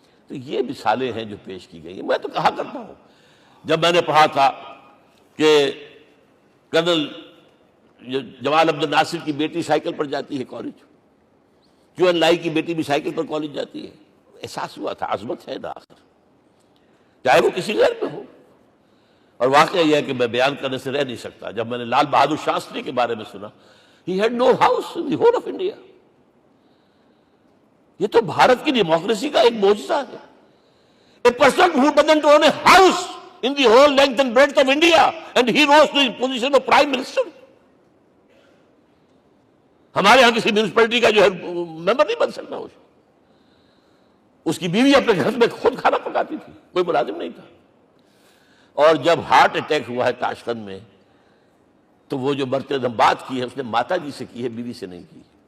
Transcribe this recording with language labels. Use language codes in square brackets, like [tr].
[ur] تو یہ مثالیں ہیں جو پیش کی گئی ہیں. میں تو کہا کرتا ہوں، جب میں نے پڑھا تھا کہ کرنل جمال عبد الناصر کی بیٹی سائیکل پر جاتی ہے کالج، کیو این لائی کی بیٹی بھی سائیکل پر کالج جاتی ہے، احساس ہوا تھا عظمت ہے نا آخر، چاہے وہ کسی غیر میں ہو. اور واقعہ یہ ہے کہ میں بیان کرنے سے رہ نہیں سکتا. جب میں نے لال بہادر شاستری کے بارے میں سنا، [en] He had no house in the whole of India. [ur] یہ تو بھارت کی ڈیموکریسی کا ایک معجزہ ہے. [en] A person who doesn't own a house in the whole length and breadth of India, and he rose to the position of Prime Minister. [ur] ہمارے ہاں کسی میونسپلٹی کا جو ہے ممبر نہیں بن سکتا. اس کی بیوی اپنے گھر میں خود کھانا پکاتی تھی، کوئی ملازم نہیں تھا. اور جب ہارٹ اٹیک ہوا ہے تاشقند میں، تو وہ جو مرتے دم بات کی ہے اس نے ماتا جی سے کی ہے، بیوی سے نہیں کی.